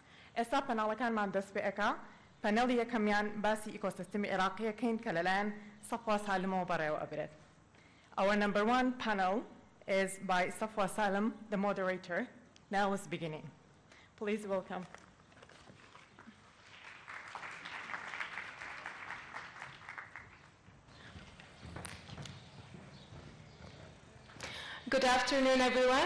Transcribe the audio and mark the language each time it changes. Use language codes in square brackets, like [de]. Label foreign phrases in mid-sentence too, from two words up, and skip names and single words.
[ckb] ئێستا پەناڵەکانمان دەست پێ ئەکا پەنێڵی یەکەمیان باسی ئیکۆسیستەمی عێراقیەکەین کە لەلایەن سەفوە سالمەوە بەڕێوە ئەبرێت. [en] Our number one panel is by Safwa Salim, the moderator. Now is beginning. Please welcome. Good afternoon, everyone.